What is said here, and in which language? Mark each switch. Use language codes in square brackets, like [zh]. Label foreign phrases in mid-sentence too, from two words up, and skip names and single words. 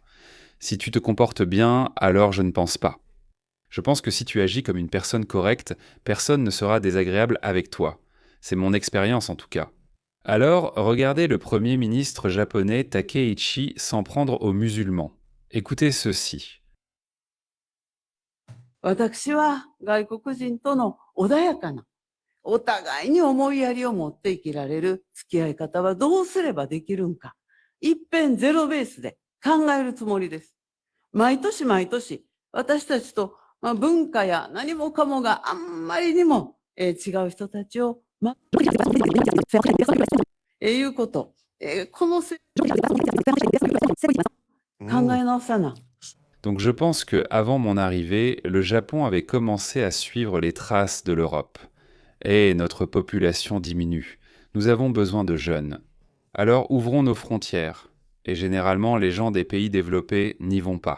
[fr] Si tu te comportes bien, alors je ne pense pas. Je pense que si tu agis comme une personne correcte, personne ne sera désagréable avec toi. C'est mon expérience en tout cas. Alors, regardez le premier ministre japonais Takeichi s'en prendre aux musulmans. Écoutez ceci. [ja] 私は外国人との穏やかな、お互いに思いやりを持って生きられる付き合い方はどうすればできるんか、一遍ゼロベースで考えるつもりです。毎年毎年、私たちと文化や何もかもがあんまりにも違う人たちを、いうこと、この考え直さな。 [fr] Donc je pense que avant mon arrivée, le Japon avait commencé à suivre les traces de l'Europe. Et notre population diminue. Nous avons besoin de jeunes. Alors ouvrons nos frontières. Et généralement, les gens des pays développés n'y vont pas.